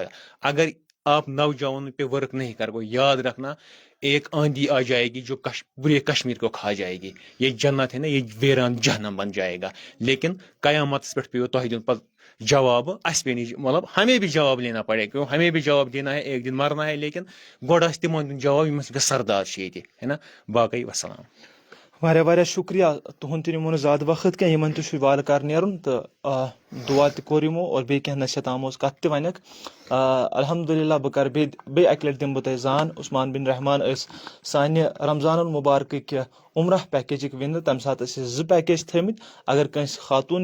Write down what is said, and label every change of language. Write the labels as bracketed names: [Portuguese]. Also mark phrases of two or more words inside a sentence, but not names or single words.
[Urdu] اگر آپ نوجوانوں پہ ورک نہیں کرو, یاد رکھنا ایک آندھی آ جائے گی جو پورے کشمیر کو کھا جائے گی. یہ جنت ہے نا, یہ ویران جہنم بن جائے گا. لیکن قیامت پہ [Kashmiri] پیو تہ دن پتہ جواب, [Urdu] اس پہ نہیں, مطلب ہمیں بھی جواب لینا پڑے, کیوں ہمیں بھی جواب دینا ہے, ایک دن مرنا ہے. [Kashmiri] لیکن گوڑ آس تمن دن جواب یمن سۭتۍ سردار چھِ ییٚتہِ, [Urdu] ہے نا. [Kashmiri] باقٕے وسلام. واریاہ شُکریہ, تُہُنٛد تہِ نِمو نہٕ زیادٕ وقت کینٛہہ, یِمن تہِ چھُ والہٕ کار نیرُن تہٕ دُعا تہِ کوٚر یِمو اور بیٚیہِ کینٛہہ نصیحت آموز کتھ تہِ وَنٮ۪کھ. الحمدُاللہ بہٕ کرٕ بیٚیہِ اکہِ لٹہِ دِمہٕ بہٕ تۄہہِ زان, عثمان بن رحمان ٲسۍ سانہِ رمضان المبارکٕکۍ عمرہ پیکیجِک وننہٕ تَمہِ ساتہٕ ٲسۍ أسۍ 2 پیکیج تھٲومٕتۍ اگر کٲنٛسہِ خاتوٗن